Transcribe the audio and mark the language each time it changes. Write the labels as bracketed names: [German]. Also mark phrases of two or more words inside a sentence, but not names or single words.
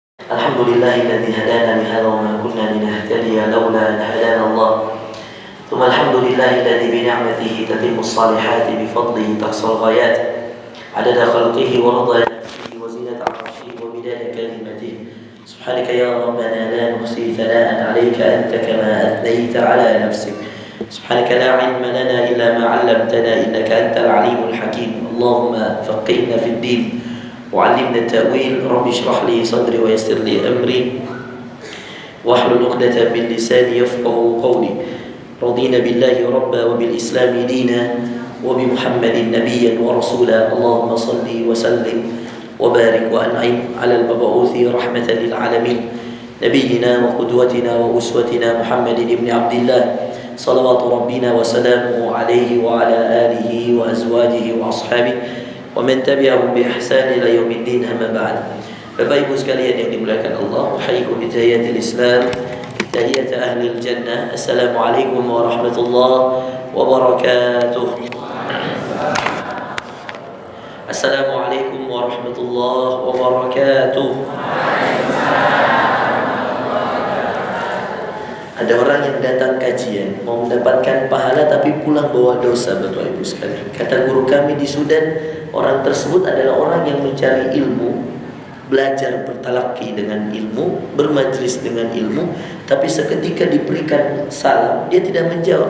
[Arabic] الحمد لله الذي هدانا لهذا وما كنا لنهتدي لولا أن هدانا الله. ثم الحمد لله الذي بنعمته تتم الصالحات بفضله تحصل الغايات. عدد خلقه ورضا نفسه وزنة عرشه ومداد كلماته. سبحانك يا ربنا لا نحصي ثناء عليك أنت كما أثنيت على نفسك. سبحانك لا علم لنا إلا ما علمتنا إنك أنت العليم الحكيم. اللهم فقهنا في الدين وعلمنا التأويل. رب اشرح لي صدري ويسر لي أمري واحلل عقدة من لساني يفقهوا قولي. رضينا بالله ربا وبالإسلام دينا وبمحمد نبيا ورسولا. اللهم صل وسلم وبارك وأنعم على المبعوث رحمة للعالمين نبينا وقدوتنا وأسوتنا محمد بن عبد الله صلوات ربنا وسلامه عليه وعلى آله وأزواجه وأصحابه ومن تبعهم بإحسان إلى يوم الدين، أما بعد. [Indonesian] Bapak Ibu sekalian yang dimuliakan Allah, [Arabic] أحييكم بتحية الإسلام، تحية أهل الجنة. السلام عليكم ورحمة الله وبركاته. السلام عليكم ورحمة الله وبركاته. [Indonesian] Ada orang yang datang kajian mau mendapatkan pahala tapi pulang bawa dosa, Bapak Ibu sekalian. Kata guru kami di Sudan, orang tersebut adalah orang yang mencari ilmu, belajar bertalaki dengan ilmu, bermajlis dengan ilmu, tapi seketika diberikan salam, dia tidak menjawab.